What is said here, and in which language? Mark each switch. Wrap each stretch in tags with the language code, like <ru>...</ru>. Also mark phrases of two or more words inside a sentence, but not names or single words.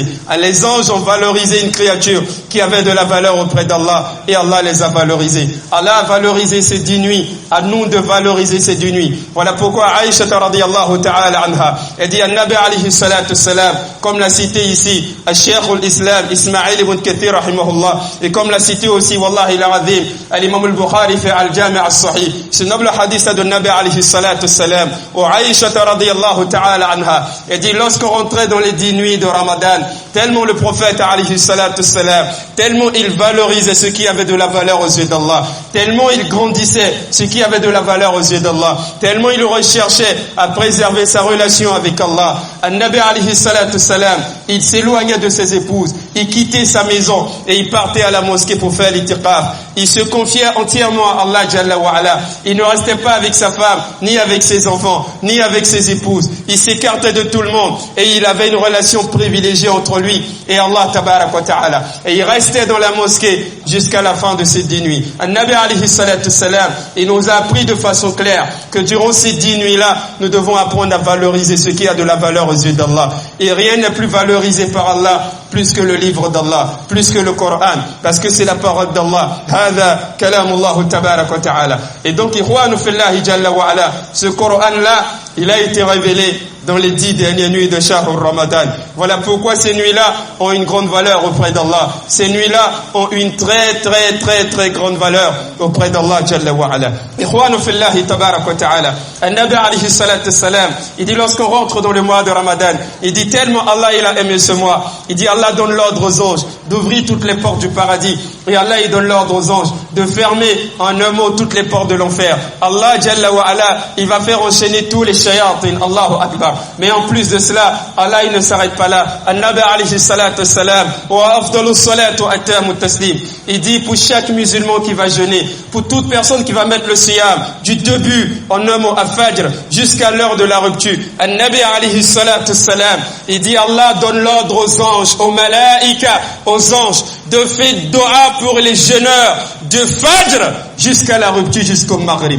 <fr>Les anges ont valorisé une créature qui avait de la valeur auprès d'Allah, et Allah les a valorisés. Allah a valorisé ces 10 nuits. À nous de valoriser ces 10 nuits. Voilà pourquoi Aïcha</fr> <ar>رضي الله تعالى عنها,</ar> <fr>elle dit</fr> <ar>النبي عليه الصلاة والسلام,</ar> <fr>comme l'a cité ici Al-Sheikh al-Islam Ismaïl ibn Kathir rahimahullah, et comme l'a cité aussi</fr> <ar>والله العظيم</ar> <fr>al-Imam al-Bukhari fait al-Jami' al-Sahih, ce noble hadith de</fr> <ar>نبي عليه الصلاة والسلام,</ar> <fr>où Aïcha</fr> <ar>رضي الله تعالى عنها,</ar> <fr>elle dit lorsqu'on rentrait dans les 10 nuits de Ramadan, tellement le prophète</fr> <ar>عليه الصلاة والسلام,</ar> <fr>tellement il valorisait ce qui avait de la valeur aux yeux d'Allah, tellement il grandissait ce qui avait de la valeur aux yeux d'Allah, tellement il recherchait à préserver sa relation avec Allah.</fr> <ar>النبي عليه الصلاة والسلام,</ar> <fr>il s'éloignait de ses épouses, il quittait sa maison et il partait à la mosquée pour faire l'itikaf. Il se confiait entièrement à Allah</fr> <ar>جل وعلا.</ar> <fr>Il ne restait pas avec sa femme, ni avec ses enfants, ni avec ses épouses. Il s'écartait de tout le monde et il avait une relation privilégiée entre lui et Allah</fr> <ar>تبارك وتعالى.</ar> <fr>Et il restait dans la mosquée jusqu'à la fin de ces 10 nuits.</fr> <ar>النبي عليه الصلاة والسلام,</ar> <fr>il nous a appris de façon claire que durant ces 10 nuits-là, nous devons apprendre à valoriser ce qui a de la valeur aux yeux d'Allah. Et rien n'est plus valorisé par Allah plus que le livre d'Allah, plus que le Coran, parce que c'est la parole d'Allah.</fr> <ar>هذا كلام الله تبارك وتعالى.</ar> <fr>Et donc,</fr> <ar>إخوانُ في الله جل وعلا,</ar> <fr>ce Coran-là, il a été révélé dans les 10 dernières nuits de</fr> <ar>شهر رمضان.</ar> <fr>Voilà pourquoi ces nuits-là ont une grande valeur auprès d'Allah. Ces nuits-là ont une très grande valeur auprès d'Allah</fr> <ar>جل وعلا. إخوانُ في الله تبارك وتعالى. النبي عليه الصلاة والسلام,</ar> <fr>il dit lorsqu'on rentre dans le mois de Ramadan, il dit tellement Allah il a aimé ce mois. Il dit Allah donne l'ordre aux anges d'ouvrir toutes les portes du paradis. Et Allah il donne l'ordre aux anges de fermer en un mot toutes les portes de l'enfer. Allah</fr> <ar>جل وعلا,</ar> <fr>il va faire enchaîner tous les shayatin.</fr> <ar>الله أكبر.</ar> <fr>Mais en plus de cela, Allah il ne s'arrête pas là.</fr> <ar>النبي عليه الصلاة والسلام وأفضل الصلاة وأتم التسليم.</ar> <fr>Il dit pour chaque musulman qui va jeûner, pour toute personne qui va mettre le siyam du début en un mot à Fajr jusqu'à l'heure de la rupture.</fr> <ar>النبي عليه الصلاة والسلام,</ar> <fr>il dit Allah donne l'ordre aux anges, aux malaïka, aux anges de faire dua pour les jeûneurs de Fajr jusqu'à la rupture, jusqu'au Maghrib.</fr>